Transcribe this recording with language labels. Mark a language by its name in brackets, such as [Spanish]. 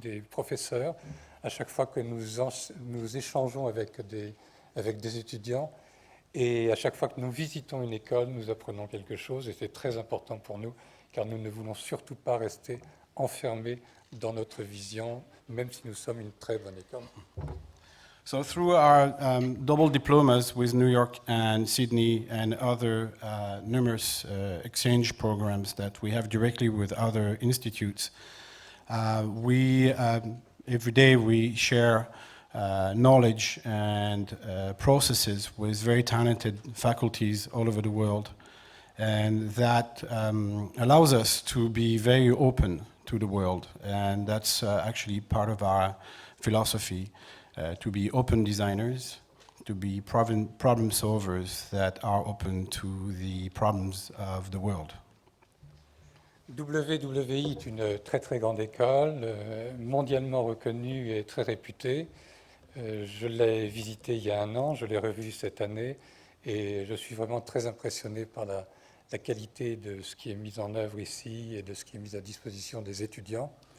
[French] professeurs, à chaque fois que nous échangeons avec des étudiants, et à chaque fois que nous visitons une école, nous apprenons quelque chose, et c'est très important pour nous, car nous ne voulons surtout pas rester enfermés dans notre vision, même si nous sommes une très bonne école. [English] So through our double diplomas with New York and Sydney and other numerous exchange programs that we have directly with other institutes, every day we share knowledge and processes with very talented faculties all over the world. And that allows us to be very open to the world. And that's actually part of our philosophy. To be open designers, to be problem solvers that are open to the problems of the world. [French] WWI est une très très grande école, mondialement reconnue et très réputée. Je l'ai visitée il y a 1 an, je l'ai revue cette année et je suis vraiment très impressionné par la qualité de ce qui est mis en œuvre ici et de ce qui est mis à disposition des étudiants.